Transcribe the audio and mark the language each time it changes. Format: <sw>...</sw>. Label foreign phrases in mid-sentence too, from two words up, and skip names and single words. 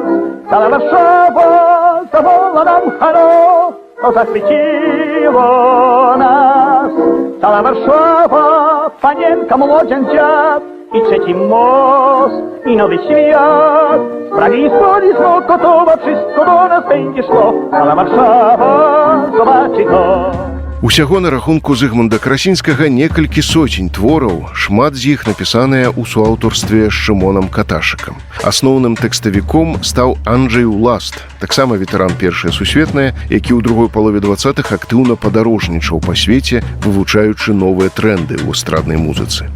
<pl>Cała Warszawa zawoła nam halo, to zachwyciło nas. Cała Warszawa, panienka, młodzian, dziad i trzeci most i nowy świat. Z Pragi i Stoli, z Mokotowa wszystko do nas będzie szło. Cała Warszawa zobaczy to.</pl> <be>Усяго на рахунку Зыгмунда Карасінскага некалькі сотень твораў, шмат з іх напісаныя ў суаўтарстве з Шымонам Каташыкам. Асноўным тэкставіком стаў Анджэй Уласт, таксама ветэран Першай сусветнай, які ў другой палове 20-х актыўна падарожнічаў па свеце, вывучаючы новыя тренды ў эстраднай музыцы.</be>